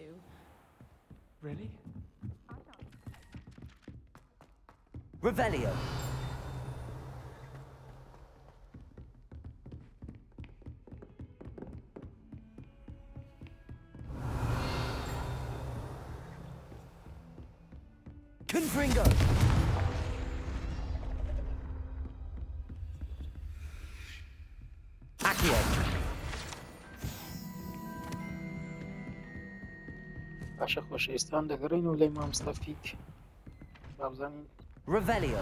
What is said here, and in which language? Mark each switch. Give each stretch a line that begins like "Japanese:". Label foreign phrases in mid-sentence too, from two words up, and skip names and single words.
English: Really? Revelio. Confringo. Accio.
Central Kurdish: باشە خۆشەویستان دەگەڕین و لای مامۆستافیک بابزانین
English: Revelio.